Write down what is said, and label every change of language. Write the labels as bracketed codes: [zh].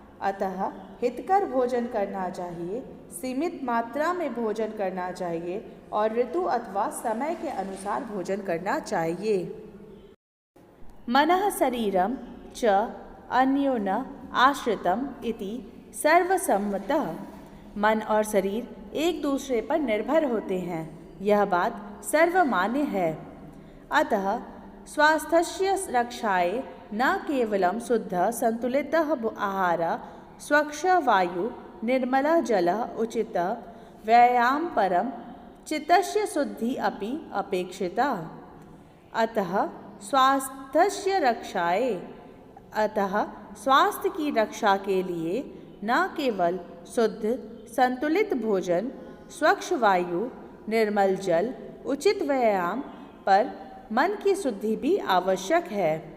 [hi] अतः हितकर भोजन करना चाहिए, सीमित मात्रा में भोजन करना चाहिए और ऋतु अथवा समय के अनुसार भोजन करना चाहिए। [sa] मनः शरीरम च अन्योन आश्रितम इति सर्वसम्मतः। [hi] मन और शरीर एक दूसरे पर निर्भर होते हैं, यह बात सर्वमान्य है। [sa] अतः स्वास्थ्यस्य रक्षायै न केवलं शुद्धः संतुलितः आहारः, स्वच्छ वायु, निर्मलः जलः, उचितः व्यायाम परं चित्तस्य शुद्धि अपि अपेक्षिता। [hi] अतः स्वास्थ्य की रक्षा के लिए न केवल शुद्ध संतुलित भोजन, स्वच्छ वायु, निर्मल जल, उचित व्यायाम पर मन की शुद्धि भी आवश्यक है।